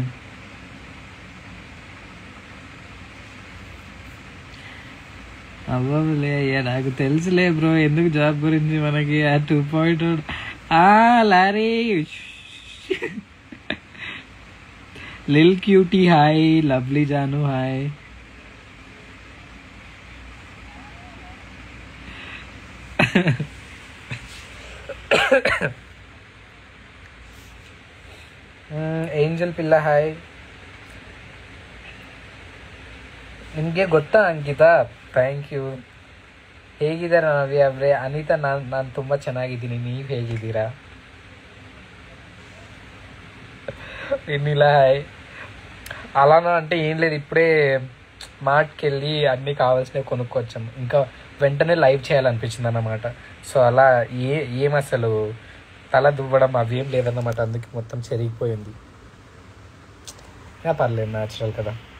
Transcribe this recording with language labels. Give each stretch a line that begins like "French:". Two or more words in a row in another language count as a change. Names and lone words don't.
Telugu: అవ్వలే, నాకు తెలుసులే బ్రో ఎందుకు జాబ్ గురించి మనకి. 2.0 లారీ. లిల్ క్యూటీ హాయ్. లవ్లీ జాను హాయ్.
Kannada: ಏಂಜಲ್ ಪಿಲ್ಲ ಹಾಯ್. ನಿಮಗೆ ಗೊತ್ತಾ ಅಂಕಿತಾ?
English: Thank you.
Kannada: ಹೇಗಿದ್ದಾರೆ ನವ್ಯ ಅವರೇ? ಅನಿತಾ, ನಾನು ತುಂಬ ಚೆನ್ನಾಗಿದ್ದೀನಿ, ನೀವು ಹೇಗಿದ್ದೀರಾ?
Telugu: ಇನ್ನಿಲ್ಲ హాయ్. అలానా అంటే ఏం లేదు, ఇప్పుడే మార్ట్కి వెళ్ళి అన్నీ కావాల్సినవి కొనుక్కొచ్చాము. ఇంకా వెంటనే లైవ్ చేయాలనిపించింది అన్నమాట. సో అలా ఏం అసలు తల దువ్వడం అవి ఏం లేదన్నమాట, అందుకే మొత్తం చెరిగిపోయింది. పర్లేదు, న్యాచురల్ కదా.